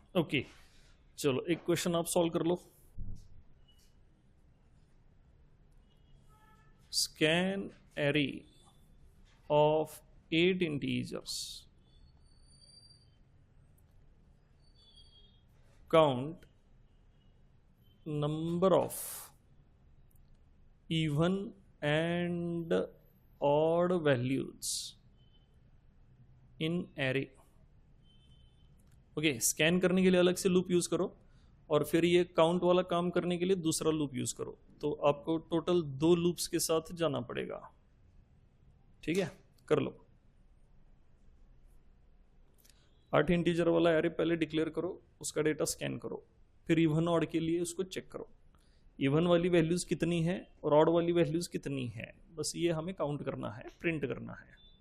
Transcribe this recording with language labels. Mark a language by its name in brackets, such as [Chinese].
[Hindi] Okay, चलो एक question आप सॉल्व कर लो। [English] Scan array of 8 integers, count number of even and odd values in array। [Hindi] Okay, scan करने के लिए अलग से लूप यूज़ करो और फिर ये काउंट वाला काम करने के लिए दूसरा लूप यूज़ करो, तो आपको टोटल 2 लूप्स के साथ जाना पड़ेगा। ठीक है, कर लो। 8 इंटीजर वाला एरे पहले डिक्लेयर करो, उसका डेटा स्कैन करो, फिर इवन ऑड के लिए उसको चेक करो, इवन वाली वैल्यूज़ कितनी है और ऑड वाली वैल्यूज़ कितनी है, बस ये हमें काउंट करना है, प्रिंट करना है।